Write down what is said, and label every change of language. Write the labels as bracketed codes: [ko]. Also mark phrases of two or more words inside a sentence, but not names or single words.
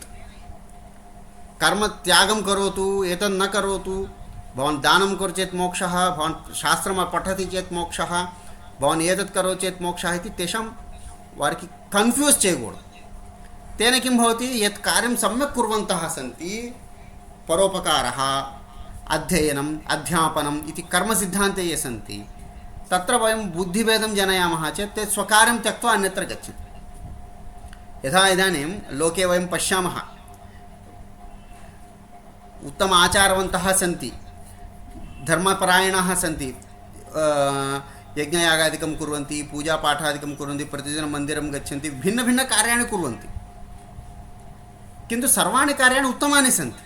[sa] కర్మ త్యాగం కరోతు, ఏతద్ న కరోతు, భవాన్ దానం కరు చేత్ మోక్షः, భవాన్ శాస్త్రం పఠతి చేత్ మోక్షः, భవాన్ ఏతత్ కరో చేత్ మోక్షः ఇది తేషాం [te] వారికి కన్ఫ్యూజ్ చేయకూడదు. [sa] తేన కిం భవతి, యత్ కార్యం సమ్యక్ కుర్వంతः సంతి, పరోపకారः, అధ్యయనం అధ్యాపనం ఇది కర్మసిద్ధాంతే ये सन्ति, तत्र वयं बुद्धिभेदं जनयामः चेत् ते स्वकार्यं त्यक्त्वा अन्यत्र गच्छन्ति. यथा इदानीं लोके वयं पश्यामः, उत्तम आचारवन्तः सन्ति, धर्मपरायणाः सन्ति, यज्ञयागादिकं कुर्वन्ति, पूजापाठादिकं कुर्वन्ति, प्रतिदिनं मन्दिरं गच्छन्ति, भिन्नभिन्नकार्याणि कुर्वन्ति, किन्तु सर्वाणि कार्याणि उत्तमानि सन्ति.